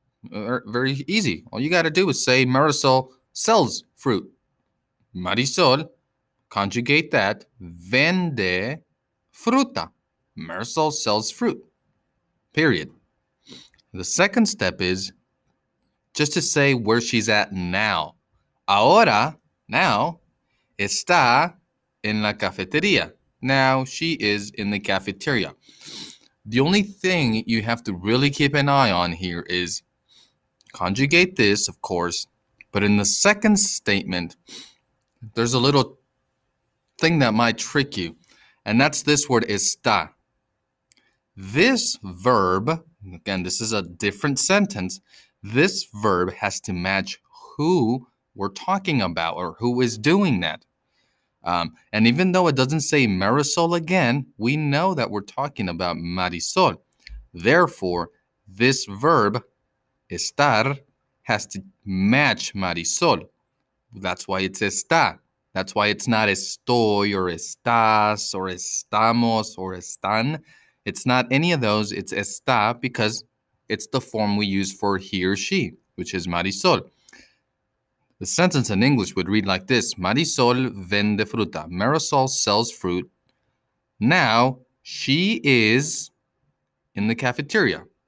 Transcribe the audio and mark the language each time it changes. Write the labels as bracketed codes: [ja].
[en] Very easy. All you got to do is say Marisol sells fruit. Marisol, conjugate that. [es] Vende fruta. [en] Marisol sells fruit. Period. The second step is just to say where she's at now. [es] Ahora, [en] now, [es] está en la cafetería. [en] Now she is in the cafeteria. The only thing you have to really keep an eye on here is conjugate this, of course, but in the second statement, there's a little thing that might trick you, and that's this word está. This verb, again, this is a different sentence. This verb has to match who we're talking about or who is doing that. And even though it doesn't say Marisol again, we know that we're talking about Marisol. Therefore, this verb, estar, has to match Marisol. That's why it's está. That's why it's not estoy or estás or estamos or están. It's not any of those. It's está because it's the form we use for he or she, which is Marisol. The sentence in English would read like this. [es] Marisol vende fruta. [en] Marisol sells fruit. Now she is in the cafeteria.